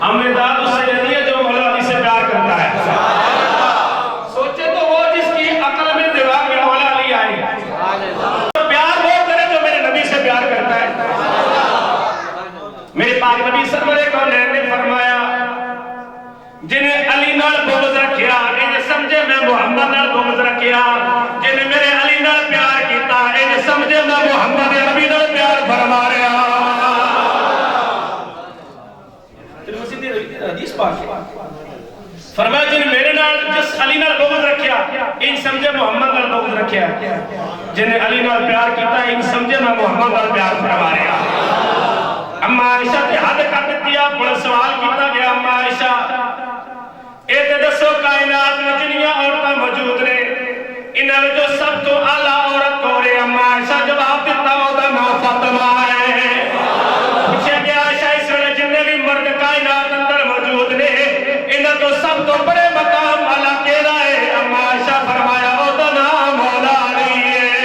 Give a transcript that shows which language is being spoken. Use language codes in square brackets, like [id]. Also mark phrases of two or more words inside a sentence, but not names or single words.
[ur] محمد ذات اس سے نہیں ہے جو مولا علی سے پیار کرتا ہے. سوچے تو وہ جس کی عقل میں دماغ میں مولا علی آئے. پیار وہ کرے جو میرے نبی سے پیار کرتا ہے. [pa] میرے پاک نبی سرور کونین نے فرمایا جنہیں علی نال بغض رکھیا انہیں سمجھے میں محمد نال بغض رکھیا. جنہیں میرے علی نال پیار کیتا انہیں سمجھے میں محمد نبی نال پیار فرما رہا. حدیث پاک فرمایا جن میرے نال جس علی نال بغض رکھیا ان سمجھے محمد نال بغض رکھیا. جنہیں علی نال پیار کیتا ان سمجھے میں محمد نال پیار فرما رہا. اما عائشہ تے حد کر دتی آپ کو سوال کیتا گیا. اما عائشہ اے تے دسو کائنات میں جنیاں عورتاں موجود نے انہاں وچوں سب تو اعلی عورت کون ہے؟ اما عائشہ جواب دیتا او دا نام فاطمہ ہے. پوچھا گیا عائشہ اس ویلے جنے بھی مرد کائنات اندر موجود نے انہاں تو سب تو بڑے مقام والا کیڑا ہے؟ اما عائشہ فرمایا او دا نام مولا علی ہے.